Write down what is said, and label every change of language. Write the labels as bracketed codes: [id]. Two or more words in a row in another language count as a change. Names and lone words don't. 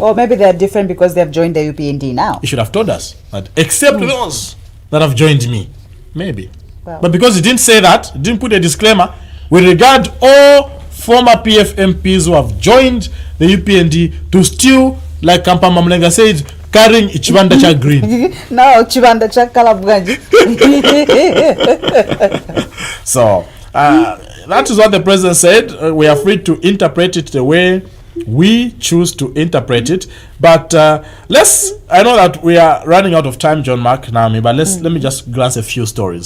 [en] Or maybe they are different because they have joined the UPND now. You should have told us that, except those that have joined me. Maybe. Wow. But because he didn't say that, he didn't put a disclaimer, we regard all former PF MPs who have joined the UPND to still, like Kampa Mamlenga said, carrying [bem] Ichibanda cha green. No, Chibanda cha kalabganji. [en] So, that is what the president said. We are free to interpret it the way we choose to interpret it. But I know that we are running out of time, John Mark, Naomi, but let me just glance a few stories.